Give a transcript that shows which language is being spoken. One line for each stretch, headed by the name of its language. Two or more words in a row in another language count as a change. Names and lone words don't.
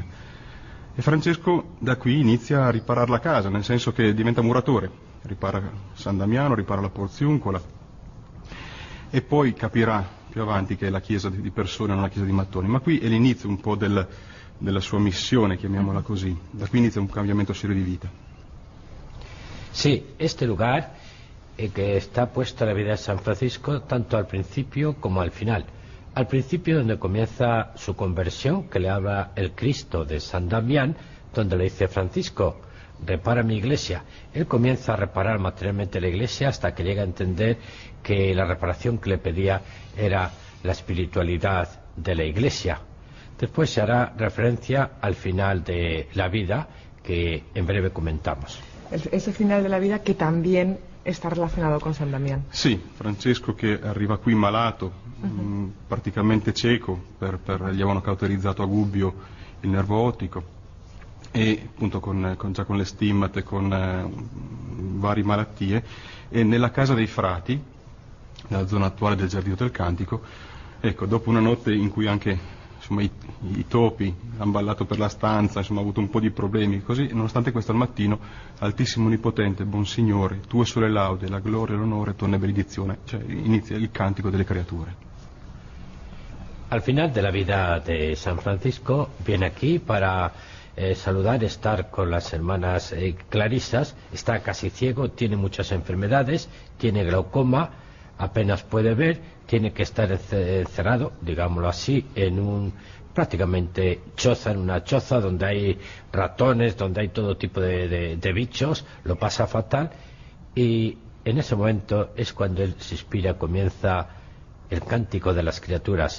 Italian: E Francesco da qui inizia a riparare la casa, nel senso che diventa muratore. Ripara San Damiano, ripara la Porziuncola e poi capirà più avanti che è la chiesa di persone, non la chiesa di mattoni, ma qui è l'inizio un po' della sua missione, chiamiamola così. Da qui inizia un cambiamento serio di vita.
Spanish: Sí, este lugar que está puesto a la vida de San Francisco tanto al principio como al final. Al principio, donde comienza su conversión, que le habla el Cristo de San Damián, donde le dice: Francisco, repara mi iglesia. Él comienza a reparar materialmente la iglesia hasta que llega a entender que la reparación que le pedía era la espiritualidad de la iglesia. Después se hará referencia al final de la vida, que en breve comentamos. Ese final de la vida que también está relacionado con San Damián.
Italian: Sì, Francesco che arriva qui malato, praticamente cieco, gli avevano cauterizzato a Gubbio il nervo ottico, e appunto già con le stimmate, con varie malattie, e nella casa dei frati, nella zona attuale del Giardino del Cantico, ecco, dopo una notte in cui anche insomma i topi hanno ballato per la stanza, insomma ha avuto un po' di problemi, così, nonostante questo, al mattino: Altissimo Onnipotente, buon Signore, tue sono le laude, la gloria e l'onore, tua è benedizione. Cioè inizia il cantico delle creature.
Spanish: Al final de la vida de San Francisco viene aquí para saludar, estar con las hermanas clarisas. Está casi ciego, tiene muchas enfermedades, tiene glaucoma, apenas puede ver, tiene que estar encerrado, digámoslo así, en un prácticamente choza, en una choza donde hay ratones, donde hay todo tipo de bichos, lo pasa fatal, y en ese momento es cuando él se inspira, comienza el cántico de las criaturas.